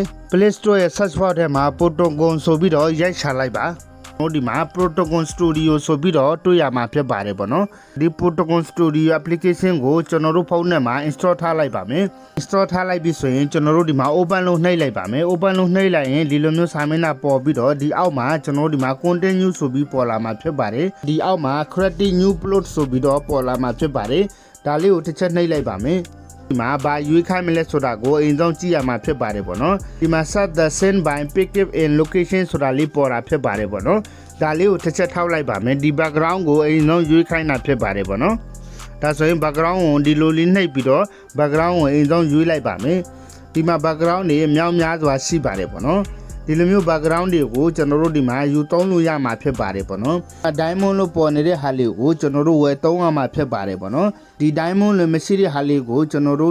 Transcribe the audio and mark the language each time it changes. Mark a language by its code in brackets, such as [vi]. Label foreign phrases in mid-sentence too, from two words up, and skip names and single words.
[my] Play Store ရဲ့ [en] search bar [my] ထဲမှာ Protogon ဆိုပြီးတော့ရိုက်ချလိုက်ပါဒီမှာ Protogon Studio ဆိုပြီးတော့တွေ့ရမှာဖြစ်ပါတယ်ပေါ့နော်ဒီ Protogon Studio application ကိုကျွန်တော်တို့ဖုန်းထဲမှာ install ထားလိုက်ပါမယ် install ထားလိုက်ပြီဆိုရင်ကျွန်တော်တို့ဒီမှာ open လို့နှိပ်လိုက်ပါမယ် open လို့နှိပ်လိုက်ရင်ဒီလိုမျိုးစာမျက်နှာပေါ်ပြီးတော့ဒီအောက်မှာကျွန်တော်တို့ဒီမှာ continue ဆိုပြီးပေါ်လာမှာဖြစ်ပါတယ်ဒီအောက်မှာ [en] create new plot [my] ဆိုပြီးတော့ပေါ်လာမှာဖြစ်ပါတယ်ဒါလေးကိုတစ်ချက်နှိပ်လိုက်ပါမယ်ဒီမှာဘာရွေးခိုင်းမလဲဆိုတာကိုအရင်ဆုံးကြည့်ရမှာဖြစ်ပါတယ်ပေါ့နော်ဒီမှာ [en] set the scene by picture in [my] location ဆိုတာလေးပေါ်တာဖြစ်ပါတယ်ပေါ့နော်ဒါလေးကိုတစ်ချက်ထောက်လိုက်ပါမယ်ဒီ background ကိုအရင်ဆုံးရွေးခိုင်းတာဖြစ်ပါတယ်ပေါ့နော်ဒါဆိုရင် background ကိုဒီလိုလေးနှိပ်ပြီးတော့ background ကိုအရင်ဆုံးရွေးလိုက်ပါမယ်ဒီမှာ background တွေမြောက်များစွာရှိပါတယ်ပေါ့နော်ဒီ လိုမျိုး background တွေကိုကျွန်တော်တို့ဒီမှာယူသုံးလို့ရမှာဖြစ်ပါတယ်ပေါ့နော် diamond လို့ပေါ်နေတဲ့ဟာလေးကိုကျွန်တော်တို့ဝယ်သုံးရမှာဖြစ်ပါတယ်ပေါ့နော်ဒီ diamond လို့မရှိတဲ့ဟာလေးကိုကျွန်တော်တို့